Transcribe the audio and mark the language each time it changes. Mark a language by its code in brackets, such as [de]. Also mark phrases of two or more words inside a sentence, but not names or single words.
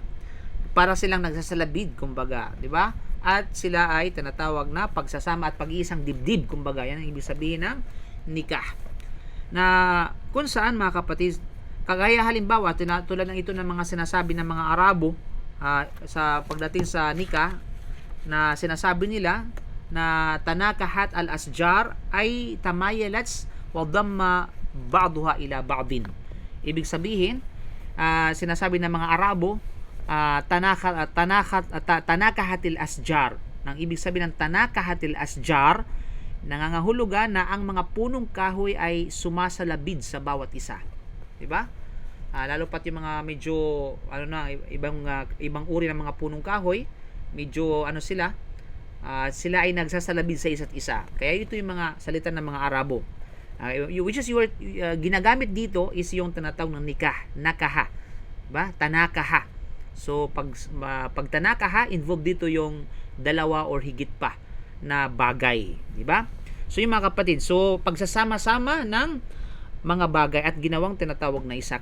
[tl] Para silang nagsasalabid, kumbaga, di ba? At sila ay tinatawag na pagsasama at pag-iisang dibdib, kumbaga. Yan ang ibig sabihin ng nikah. Na kung saan, mga kapatid, kagaya halimbawa, tulad ng ito ng mga sinasabi ng mga Arabo, sa pagdating sa nikah, na sinasabi nila na [ar] تناكحت الأشجار [tl] ay [ar] تمايلت وضم بعضها إلى بعض. [tl] Ibig sabihin, sinasabi ng mga Arabo, [ar] تناكحت الأشجار. [tl] Nang ibig sabihin ng [ar] تناكحت الأشجار, [tl] nangangahulugan na ang mga punong kahoy ay sumasalabid sa bawat isa. 'Di ba? Lalo pat yung mga medyo ibang uri ng mga punong kahoy, medyo sila ay nagsasalabid sa isa't isa. Kaya ito yung mga salita ng mga Arabo. [en] Which is [tl] ginagamit dito is yung tinatawag ng nikah, nakaha. Diba? Tanakaha. So pag tanakaha, involved dito yung dalawa or higit pa na bagay, di ba? So yung mga kapatid, so pagsasama-sama ng mga bagay at ginawang tinatawag na isa.